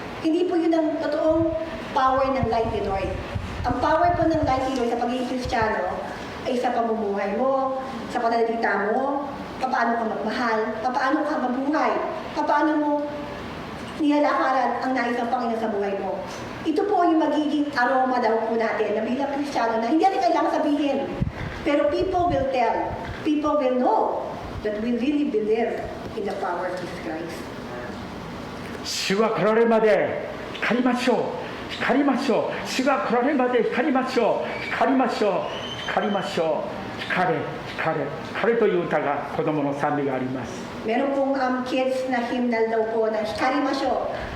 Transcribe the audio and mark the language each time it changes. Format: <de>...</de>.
<tl>Hindi po yun ang totoong power ng light ni Lord. Ang power po ng light ni Lord sa pagiging Kristiyano ay sa pamumuhay mo, sa pananalita mo, paano ka magmahal, paano ka mabuhay, paano mo nilalakaran ang nais ng Panginoon sa buhay mo. Ito po yung magiging aroma daw po natin na bilang Kristiyano na hindi natin kailangan sabihin.</tl> <en>Pero people will tell, people will know that we really believe in the power of Jesus Christ.</en> <ja>主が来られるまで光りましょう、光りましょう。主が来られるまで光りましょう、光りましょう、光りましょう。光れ、光れ、光れという歌が子供の賛美があります。</ja> <tl>Meron pong kids na hymnal daw po na hikari masyo.</tl>